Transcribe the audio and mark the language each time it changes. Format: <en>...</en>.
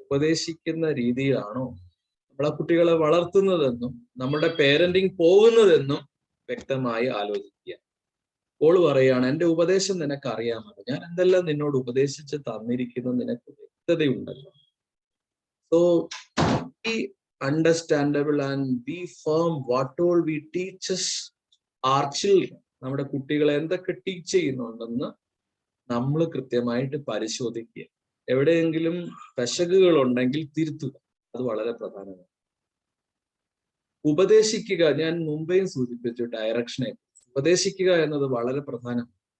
<ml>ഉപദേശിക്കുന്ന രീതിയിലാണോ നമ്മളെ കുട്ടികളെ വളർത്തുന്നതെന്നും നമ്മുടെ പേരന്റിങ് പോകുന്നതെന്നും വ്യക്തമായി ആലോചിക്കുക. പോള് പറയുകയാണ്, എൻ്റെ ഉപദേശം നിനക്ക് അറിയാമല്ലോ, ഞാൻ എന്തെല്ലാം നിന്നോട് ഉപദേശിച്ച് തന്നിരിക്കുന്നത് നിനക്ക് വ്യക്തതയുണ്ടല്ലോ.</ml> <en>So be understandable and be firm what all we teach our children.</en> <ml>നമ്മുടെ കുട്ടികളെ എന്തൊക്കെ ടീച്ച് ചെയ്യുന്നുണ്ടെന്ന് നമ്മൾ കൃത്യമായിട്ട് പരിശോധിക്കുക. എവിടെയെങ്കിലും പെശകുകൾ ഉണ്ടെങ്കിൽ തിരുത്തുക. അത് വളരെ പ്രധാനമാണ്. ഉപദേശിക്കുക, ഞാൻ മുമ്പേയും സൂചിപ്പിച്ചു ഡയറക്ഷനെ. ഉപദേശിക്കുക എന്നത് വളരെ പ്രധാനമാണ്.</ml>